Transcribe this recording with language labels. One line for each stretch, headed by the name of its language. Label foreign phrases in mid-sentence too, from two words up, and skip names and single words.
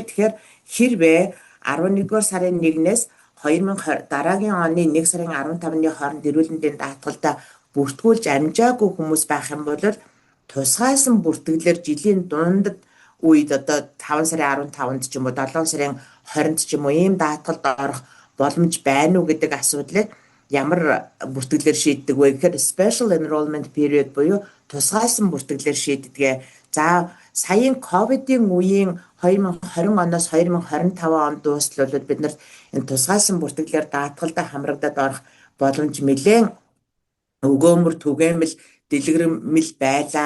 Mongolian: Тэгэхээр хэрвээ 11 дугаар сарын 1-ээс 2020 дараагийн оны 1 сарын 15-ны хооронд эрүүл мэндийн даатгалдаа бүртгүүлж амжаагүй хүмүүс байх юм бол тусгайсан бүртгэлээр жилийн дундад үед одоо 5 сарын 15-нд ч юм уу 7 сарын 20-нд ч юм уу ийм даатгалд орох боломж байна уу гэдэг асуудлыг ямар бүртгэлээр шийддэг вэ гэхээр
English: special enrollment period
Mongolian: буюу тусгайсан бүртгэлээр шийддэг. За саяын ковидын үеийн 2020 оноос 2025 онд дуустал бид нар энэ тусгайсан бүртгэлээр даатгалдаа хамрагдаад орох боломж нэлээд өгөөмөр түгээмэл дэлгэрэмэл байлаа.